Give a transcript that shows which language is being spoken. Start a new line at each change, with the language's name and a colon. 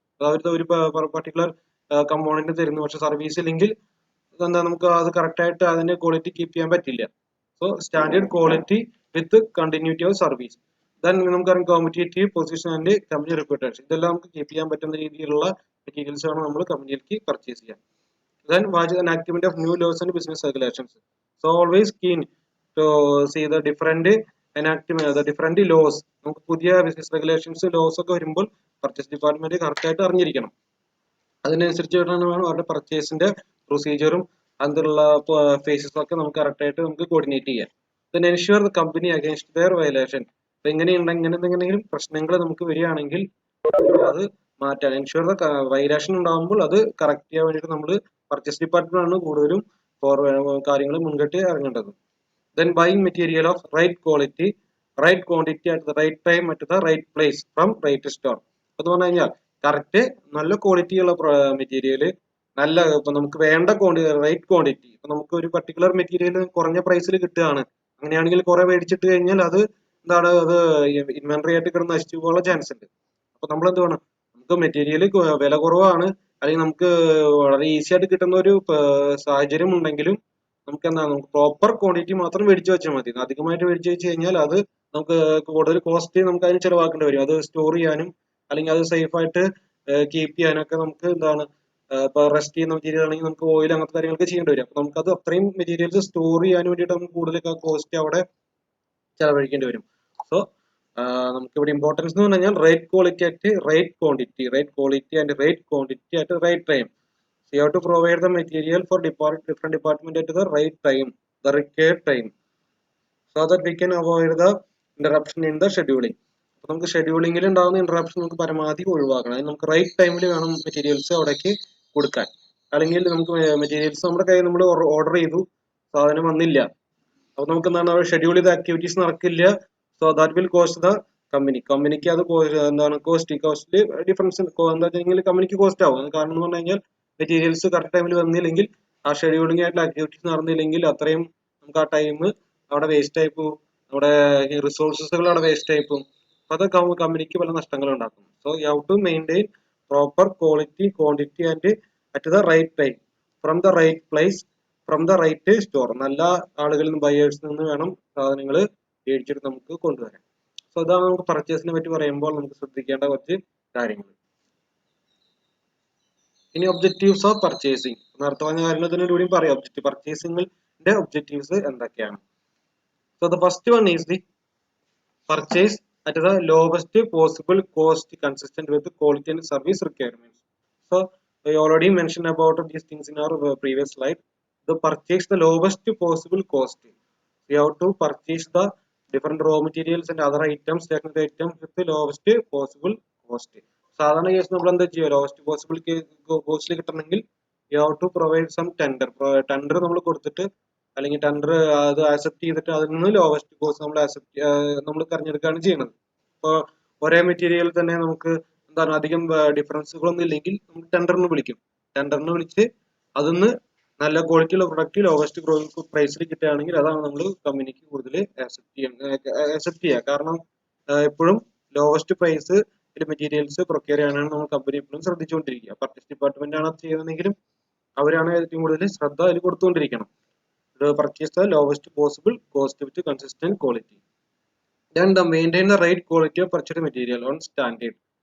Malayalam: അവരുടെ ഒരു particular component തരുന്നു, പക്ഷെ സർവീസ് ഇല്ലെങ്കിൽ എന്താ നമുക്ക് അത് കറക്റ്റ് ആയിട്ട് അതിന്റെ ക്വാളിറ്റി കീപ്പ് ചെയ്യാൻ പറ്റില്ല.
English: So standard quality with continuity of service. Then
Malayalam: നമുക്കറിയാം
English: Competitive position and company reputation.
Malayalam: ഇതെല്ലാം നമുക്ക് കീപ്പ് ചെയ്യാൻ പറ്റുന്ന രീതിയിലുള്ള മെറ്റീരിയൽസ് ആണ് നമ്മൾ കമ്പനിയിലേക്ക് പർച്ചേസ് ചെയ്യാൻ.
English: Then watch an activity of new laws and business regulations. So always keen to see the different laws.
Malayalam: നമുക്ക് പുതിയ ബിസിനസ് റെഗുലേഷൻസ് ലോസ് ഒക്കെ വരുമ്പോൾ പർച്ചേസ് ഡിപ്പാർട്ട്മെന്റ് കറക്റ്റ് ആയിട്ട് അറിഞ്ഞിരിക്കണം. അതിനനുസരിച്ച് വേണം അവരുടെ പർച്ചേസിന്റെ പ്രൊസീജിയറും അതിലുള്ള ഫേസസ് ഒക്കെ നമുക്ക് കറക്റ്റ് ആയിട്ട് നമുക്ക് കോർഡിനേറ്റ് ചെയ്യാം.
English: Then ensure the company against their violation.
Malayalam: അപ്പൊ എന്തെങ്കിലും പ്രശ്നങ്ങൾ നമുക്ക് വരികയാണെങ്കിൽ അത് മാറ്റാൻ
English: ensure the violation
Malayalam: ഉണ്ടാകുമ്പോൾ അത് കറക്റ്റ് ചെയ്യാൻ വേണ്ടിയിട്ട് നമ്മൾ പർച്ചേസ് ഡിപ്പാർട്ട്മെന്റ് ആണ് കൂടുതലും കാര്യങ്ങൾ മുൻകൂട്ടി ഇറങ്ങേണ്ടത്.
English: Then buying material of right quality, right quantity at the right time at the right place from right store.
Malayalam: എന്ന് പറഞ്ഞു കഴിഞ്ഞാൽ കറക്റ്റ് നല്ല ക്വാളിറ്റി ഉള്ള മെറ്റീരിയൽ നല്ല ഇപ്പൊ നമുക്ക് വേണ്ട റൈറ്റ് ക്വാണ്ടിറ്റി. ഇപ്പൊ നമുക്ക് ഒരു പർട്ടിക്കുലർ മെറ്റീരിയൽ കുറഞ്ഞ പ്രൈസിൽ കിട്ടുകയാണ്, അങ്ങനെയാണെങ്കിൽ കുറെ മേടിച്ചിട്ട് കഴിഞ്ഞാൽ അത് എന്താണ് അത് ഇൻവെന്ററി ആയിട്ട് കിടന്ന് നശിച്ചു പോകാനുള്ള ചാൻസ് ഉണ്ട്. അപ്പൊ നമ്മൾ എന്ത് വേണം, നമുക്ക് മെറ്റീരിയൽ വില കുറവാണ് അല്ലെങ്കിൽ നമുക്ക് വളരെ ഈസി ആയിട്ട് കിട്ടുന്ന ഒരു സാഹചര്യം ഉണ്ടെങ്കിലും നമുക്ക് എന്താണ് നമുക്ക് പ്രോപ്പർ ക്വാണ്ടിറ്റി മാത്രം മേടിച്ചു വെച്ചാൽ മതി. അധികമായിട്ട് മേടിച്ചു വെച്ച് കഴിഞ്ഞാൽ അത് നമുക്ക് കൂടുതൽ കോസ്റ്റ് നമുക്ക് അതിന് ചിലവാക്കേണ്ടി വരും. അത് സ്റ്റോർ ചെയ്യാനും അല്ലെങ്കിൽ അത് സേഫ് ആയിട്ട് കീപ്പ് ചെയ്യാനൊക്കെ നമുക്ക് എന്താണ് ഇപ്പൊ റെസ്റ്റ് ചെയ്യുന്ന മെറ്റീരിയൽ ആണെങ്കിൽ നമുക്ക് ഓയിൽ അങ്ങനത്തെ കാര്യങ്ങളൊക്കെ ചെയ്യേണ്ടി വരും. അപ്പൊ നമുക്കത് അത്രയും മെറ്റീരിയൽസ് സ്റ്റോർ ചെയ്യാൻ വേണ്ടിയിട്ട് നമുക്ക് കൂടുതൽ കോസ്റ്റ് അവിടെ ചെലവഴിക്കേണ്ടി വരും.
English: so
Malayalam: നമുക്ക് ഇവിടെ
English: importance
Malayalam: എന്ന് പറഞ്ഞു കഴിഞ്ഞാൽ
English: Right quality at right quantity, right quality and right quantity at right time. So you have to provide the material for different department at the right time, the required time, so that we can avoid the interruption in the scheduling.
Malayalam: അപ്പോൾ നമുക്ക് ഷെഡ്യൂളിംഗിൽ ഉണ്ടാകുന്ന interruption നമുക്ക് പരമാവധി ഒഴിവാക്കണം. അതിന് നമുക്ക് right ടൈമിൽ വേണം മെറ്റീരിയൽസ് അവിടേക്ക് കൊടുക്കാൻ. അല്ലെങ്കിൽ നമുക്ക് മെറ്റീരിയൽസ് നമ്മുടെ കയ്യിൽ നമ്മൾ ഓർഡർ ചെയ്തു, സാധനം വന്നില്ല, അപ്പോൾ നമുക്ക് എന്താണ് ഷെഡ്യൂൾ ചെയ്ത ആക്ടിവിറ്റീസ് നടക്കില്ല.
English: so that will cost the
Malayalam: കമ്പനിക്ക് അത് എന്താണ് കോസ്റ്റ് ഡിഫറൻസ് എന്താ വെച്ചാൽ കമ്പനിക്ക് കോസ്റ്റ് ആവും. കാരണം എന്ന് പറഞ്ഞു കഴിഞ്ഞാൽ മെറ്റീരിയൽസ് കറക്റ്റ് ടൈമിൽ വന്നില്ലെങ്കിൽ ആ ഷെഡ്യൂളിംഗ് ആയിട്ടുള്ള ആക്ടിവിറ്റീസ് നടന്നില്ലെങ്കിൽ അത്രയും നമുക്ക് ആ ടൈം അവിടെ വേസ്റ്റ് ആയി പോകും, നമ്മുടെ റിസോഴ്സസുകൾ അവിടെ വേസ്റ്റ് ആയി പോകും. അപ്പൊ അത് കമ്പനിക്ക് പല നഷ്ടങ്ങളും ഉണ്ടാക്കും.
English: So you have to maintain proper quality, quantity and at the right time from the right place from the right store.
Malayalam: നല്ല ആളുകളിൽ നിന്ന് ബയേഴ്സിൽ നിന്ന് വേണം സാധനങ്ങൾ മേടിച്ചിട്ട് നമുക്ക് കൊണ്ടുവരാൻ. സോ ഇതാണ് നമുക്ക് പർച്ചേസിനെ പറ്റി പറയുമ്പോൾ നമുക്ക് ശ്രദ്ധിക്കേണ്ട കുറച്ച് കാര്യങ്ങൾ. ഇനി ഒബ്ജക്റ്റീവ്സ് ഓഫ് പർച്ചേസിംഗ്, നേരത്തെ പറഞ്ഞ കാര്യങ്ങൾ തന്നെ കൂടി പറയാം. പർച്ചേസിംഗിന്റെ ഒബ്ജക്റ്റീവ്സ് എന്തൊക്കെയാണ്?
English: So the first one is the purchase at the lowest possible cost consistent with the quality and service requirements. So I already mentioned about these things in our previous slide. The purchase the lowest possible cost. We have to purchase the different raw materials and other items, technical items with the lowest possible cost.
Malayalam: സാധാരണ case നമ്മൾ എന്താ ചെയ്യുക, lowest possible കോസ്റ്റിൽ കിട്ടണമെങ്കിൽ
English: You have to provide some tender.
Malayalam: Tender നമ്മൾ കൊടുത്തിട്ട് അല്ലെങ്കിൽ tender അത് accept ചെയ്തിട്ട് അതിൽ നിന്ന് ലോവസ്റ്റ് കോസ്റ്റ് നമ്മൾ തിരഞ്ഞെടുക്കുകയാണ് ചെയ്യുന്നത്. ഇപ്പോൾ ഒരേ മെറ്റീരിയൽ തന്നെ നമുക്ക് എന്താണ് അധികം ഡിഫറൻസുകളൊന്നും ഇല്ലെങ്കിൽ നമുക്ക് ടെൻഡറിന് വിളിക്കും. ടെൻഡറിന് വിളിച്ച് അതിന്ന് നല്ല ക്വാളിറ്റിയുള്ള പ്രൊഡക്റ്റ് ലോവസ്റ്റ് പ്രൈസിൽ കിട്ടുകയാണെങ്കിൽ അതാണ് നമ്മൾ കമ്പനിക്ക് കൂടുതൽ ആക്സെപ്റ്റ് ചെയ്യുക. കാരണം എപ്പോഴും ലോവസ്റ്റ് പ്രൈസ് മെറ്റീരിയൽസ് പ്രൊക്യൂർ ചെയ്യാനാണ് നമ്മൾ കമ്പനി എപ്പോഴും ശ്രദ്ധിച്ചുകൊണ്ടിരിക്കുക. പർച്ചേസ് ഡിപ്പാർട്ട്മെന്റ് ആണ് അത് ചെയ്യുന്നതെങ്കിലും അവരാണ് ഏറ്റവും കൂടുതൽ ശ്രദ്ധ അതിൽ കൊടുത്തുകൊണ്ടിരിക്കണം.
English: Purchase the lowest possible cost with consistent quality. Then maintain the right quality of purchased material on standard.